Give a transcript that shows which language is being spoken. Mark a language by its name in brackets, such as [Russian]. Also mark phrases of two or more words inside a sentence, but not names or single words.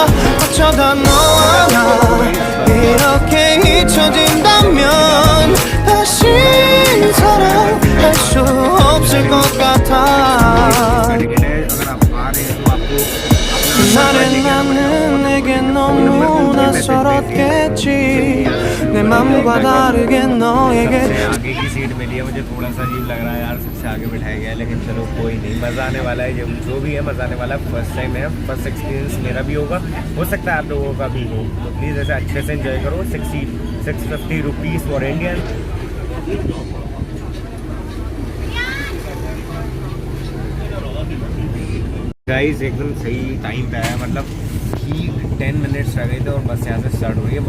[Korean] 어쩌다 너와 나 이렇게 잊혀진다면 다시 사랑할 수 없을 것 같아. 그날의 나는 내게 너무 낯설었겠지. 내 맘과 다르게 너에게. [Hindi] आगे की सीट मिली है, मुझे थोड़ा सा अजीब लग रहा है यार, सबसे आगे बिठाया गया है, लेकिन चलो कोई नहीं, मज़ा आने वाला है। जो भी है मज़ा आने वाला है। [English] first time [Hindi] है, [English] first experience [Hindi] मेरा भी होगा, हो सकता है आप लोगों का भी हो। तो प्लीज़ ऐसे अच्छे से एंजॉय करो। [English] 650 rupees for Indian. [Hindi] गाइस एकदम सही टाइम पे आया, मतलब कि 10 मिनट्स रह गए थे और बस यहाँ से स्टार्ट हो रही है।